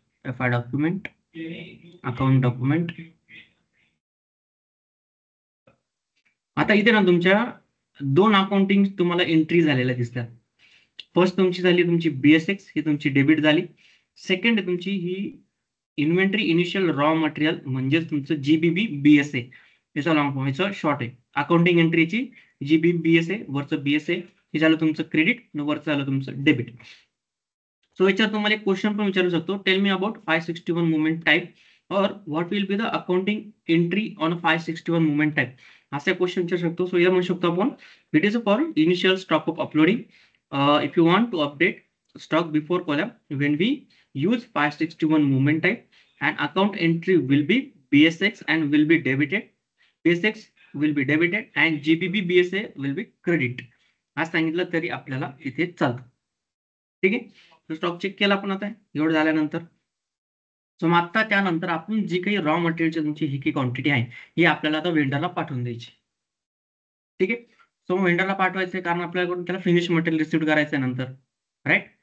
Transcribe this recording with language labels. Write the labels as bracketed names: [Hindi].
[Marathi] FI document, account document. आता इथे ना तुमच्या दोन अकाउंटिंग तुम्हाला एंट्री झालेल्या दिसतात. फर्स्ट तुमची झाली तुमची BSX, ही तुमची डेबिट झाली. सेकंड तुमची ही इन्व्हेंटरी इनिशियल रॉ मटेरियल म्हणजेच तुमचं GBB BSA, याचा लॉंग फॉर्म, याचं शॉर्ट आहे. अकाउंटिंग एंट्रीची GBB BSA, वरचं BSA, हे झालं तुमचं क्रेडिट, वरचं झालं तुमचं डेबिट. सो याच्यात तुम्हाला एक क्वेश्चन पण विचारू शकतो, [English] tell me about 561 movement type or what will be the accounting entry on 561 movement type, [Marathi] असा क्वेश्चन विचारू शकतो. सो या म्हणू शकतो आपण, [English] It is for initial stock of uploading. If you want to update stock before collab when we use 561 movement type and account entry will be BSX and will be debited. BSX will be debited and GBB BSA will be credit. [Marathi] आज सांगितलं तरी आपल्याला इथे चालतं. ठीक आहे, stock check केला आपण आता एवढं झाल्यानंतर. सो मग आता त्यानंतर आपण जी काही रॉ मटेरियलची तुमची ही काही क्वांटिटी आहे ही आपल्याला आता वेंडरला पाठवून द्यायची. ठीक आहे, सो वेंडरला पाठवायचं कारण आपल्याकडून त्याला फिनिश मटेरियल रिसिव्ह करायचं आहे नंतर, राईट.